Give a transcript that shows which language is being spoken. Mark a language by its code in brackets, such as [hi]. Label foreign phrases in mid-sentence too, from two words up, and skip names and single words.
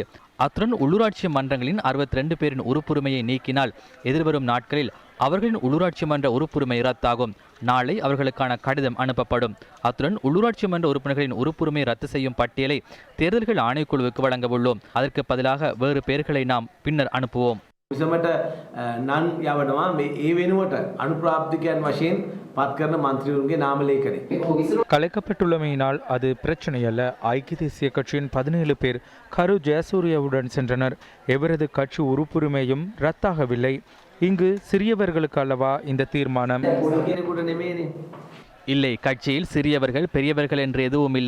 [ta] அத்துடன் உள்ளூராட்சி மன்றங்களின் 62 பேரின் உறுப்புரிமையை நீக்கினால் எதிர்வரும் நாட்களில் அவர்களின் உள்ளூராட்சி மன்ற உறுப்புரிமை ரத்தாகும். நாளை அவர்களுக்கான கடிதம் அனுப்பப்படும். அத்துடன் உள்ளூராட்சி மன்ற உறுப்பினர்களின் உறுப்புரிமை ரத்து செய்யும் பட்டியலை தேர்தல்கள் ஆணைக்குழுவுக்கு வழங்க உள்ளோம். அதற்கு பதிலாக வேறு பெயர்களை நாம் பின்னர் அனுப்புவோம். [si] විසමට නන් යවනවා මේ ඒ වෙනුවට අනුප්‍රාප්තිකයන් වශයෙන් පත් කරන මන්ත්‍රීවරුන්ගේ නාම ලේඛනය. [ta] கலைக்கப்பட்டுள்ளமையினால் அது பிரச்சனை அல்ல. ஐக்கிய தேசிய கட்சியின் 17 பேர் கரு ஜெயசூரியவுடன் சென்றனர். எவரது கட்சி உறுப்புரிமையும் ரத்தாகவில்லை. இங்கு சிறியவர்களுக்கு அல்லவா இந்த தீர்மானம்? இல்லை, கட்சியில் சிறியவர்கள் பெரியவர்கள் என்று எதுவும் இல்லை.